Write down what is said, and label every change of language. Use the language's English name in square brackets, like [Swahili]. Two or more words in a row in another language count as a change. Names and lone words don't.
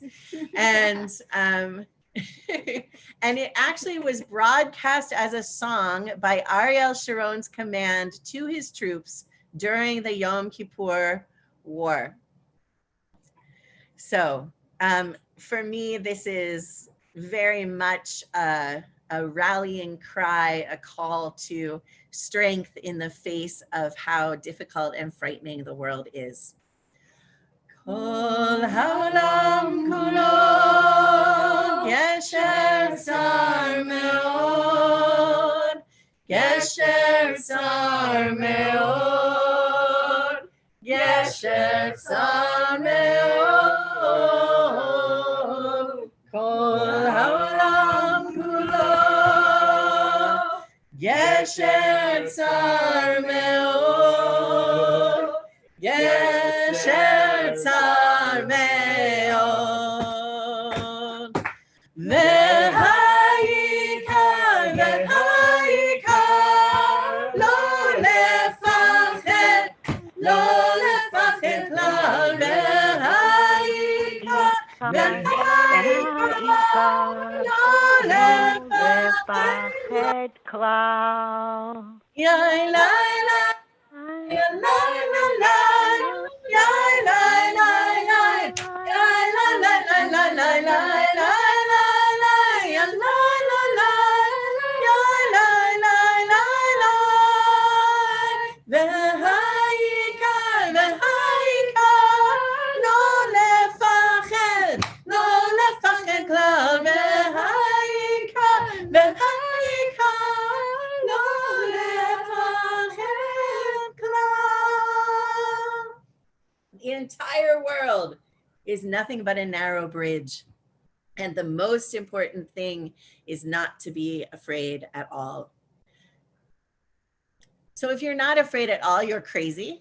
[English] And and it actually was broadcast as a song by Ariel Sharon's command to his troops during the Yom Kippur War. So for me, this is very much a rallying cry, a call to strength in the face of how difficult and frightening the world is. [Hebrew] כל העולם כולו גשר צר מאוד, גשר צר מאוד, גשר צר מאוד. כל העולם כולו גשר צר מאוד, גשר צר מאוד. והעיקר, והעיקר, לא לפחד, לא לפחד כלל. והעיקר, והעיקר, לא לפחד כלל. Yai lai lai, yai lai lai lai, yai lai lai lai, yai lai lai lai lai lai lai lai, yai lai lai lai, yai lai lai lai lai. והעיקר, והעיקר, לא לפחד, לא לפחד כלל. והעיקר, והעיקר, לא לפחד כלל. [English] The entire world is nothing but a narrow bridge. And the most important thing is not to be afraid at all. So if you're not afraid at all, you're crazy.